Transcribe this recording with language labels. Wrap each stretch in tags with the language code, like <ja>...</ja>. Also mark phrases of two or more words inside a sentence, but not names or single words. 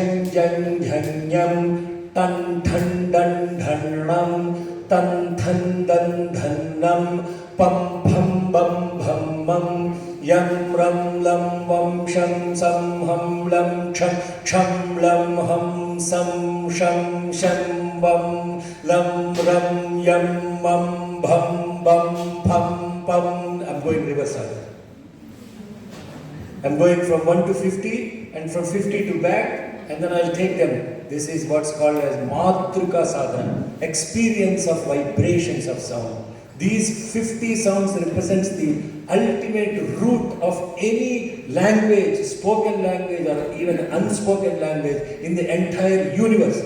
<sa>Janyam, Tan, Dan, Dhanam, Tan, Dan, Dhanam, Pam, Bam, Bham, Yam, Ram, Lam, Vam, Sham, Sam, Ham, Lam, Cham, Lam, Ham, Sam, Sham, Bam, Lam, Ram, Yam, Mam, Bham, Pam.</sa> <en>I'm going reverse order. I'm going from 1 to 50 and from 50 to back, and then I'll take them. This is what's called as Matruka Sadhana, experience of vibrations of sound. These 50 sounds represents the ultimate root of any language, spoken language or even unspoken language in the entire universe.</en>